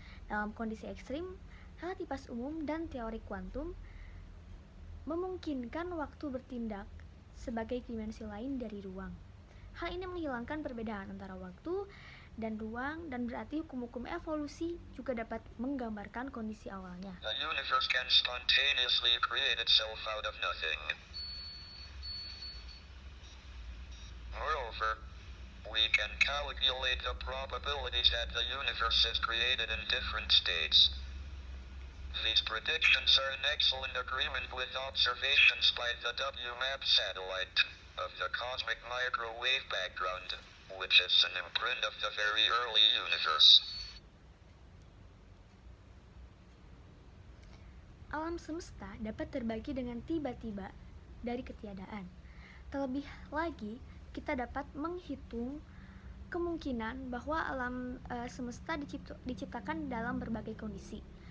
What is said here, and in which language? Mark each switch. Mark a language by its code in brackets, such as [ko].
[id] Dalam kondisi ekstrim, relativitas umum dan teori kuantum memungkinkan waktu bertindak sebagai dimensi lain dari ruang. Hal ini menghilangkan perbedaan antara waktu dan ruang, dan berarti hukum-hukum evolusi juga dapat menggambarkan kondisi awalnya. [en] The universe can spontaneously create itself out of nothing. over, we can calculate the probabilities that the universe is created in different states. These predictions are in excellent agreement with observations by the WMAP satellite of the cosmic microwave background, which is an imprint of the very early universe. [id] Alam semesta dapat terbagi dengan tiba-tiba dari ketiadaan. Terlebih lagi, kita dapat menghitung kemungkinan bahwa alam semesta diciptakan dalam berbagai kondisi.